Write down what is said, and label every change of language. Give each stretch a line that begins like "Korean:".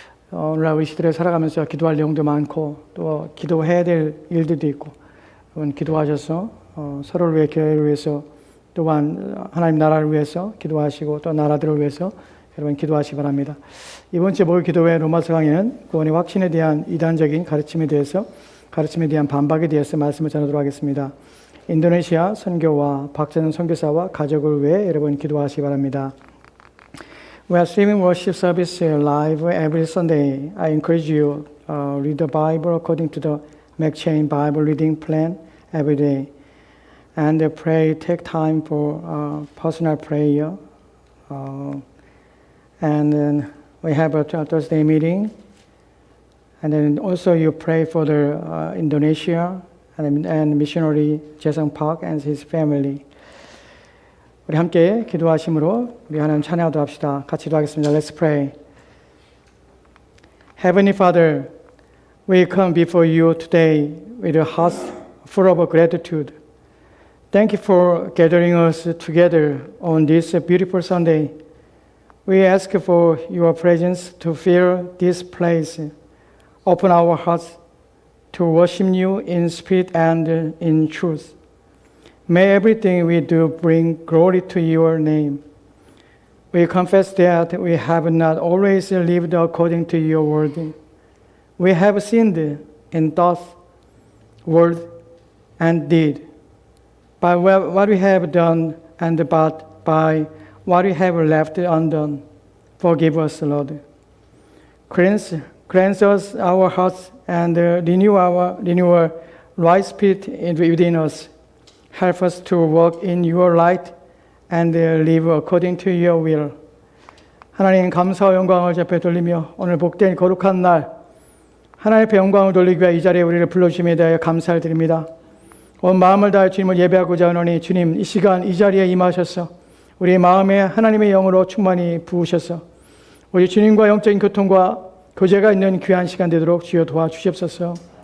Korean: 오늘날 우리 시대를 살아가면서 기도할 내용도 많고 또 기도해야 될 일들도 있고 여러분 기도하셔서 서로를 위해 교회를 위해서 또한 하나님 나라를 위해서 기도하시고 또 나라들을 위해서 여러분 기도하시기 바랍니다. 이번 주 목요일 기도회 로마서 강의는 구원의 확신에 대한 이단적인 가르침에 대한 반박에 대해서 말씀을 전하도록 하겠습니다. 인도네시아 선교와 박재는 선교사와 가족을 위해 여러분 기도하시기 바랍니다.
English: We are streaming worship service live every Sunday. I encourage you read the Bible according to the McChain Bible reading plan every day, and pray. Take time for personal prayer, and then we have a Thursday meeting, and then also you pray for the Indonesia. And missionary Jason Park and his family.
Korean: 우리 함께 기도하심으로 우리 하나님 찬양하도록 합시다. 같이 기도하겠습니다.
English: Let's pray. Heavenly Father, we come before you today with a heart full of gratitude. Thank you for gathering us together on this beautiful Sunday. We ask for your presence to fill this place. Open our hearts to worship you in spirit and in truth. May everything we do bring glory to your name. We confess that we have not always lived according to your word. We have sinned in thought, word, and deed. By what we have done and by what we have left undone, forgive us, Lord. Cleanse us our hearts and renew our right spirit within us. Help us to walk in your light and live according to your will.
Korean: 하나님 감사와 영광을 앞에 돌리며 오늘 복된 거룩한 날 하나님의 영광을 돌리기 위해 이 자리에 우리를 불러주심에 대하여 감사를 드립니다. 온 마음을 다해 주님을 예배하고자 하노니 주님 이 시간 이 자리에 임하셔서 우리의 마음에 하나님의 영으로 충만히 부으셔서 우리 주님과 영적인 교통과 교제가 있는 귀한 시간 되도록 주여 도와주시옵소서.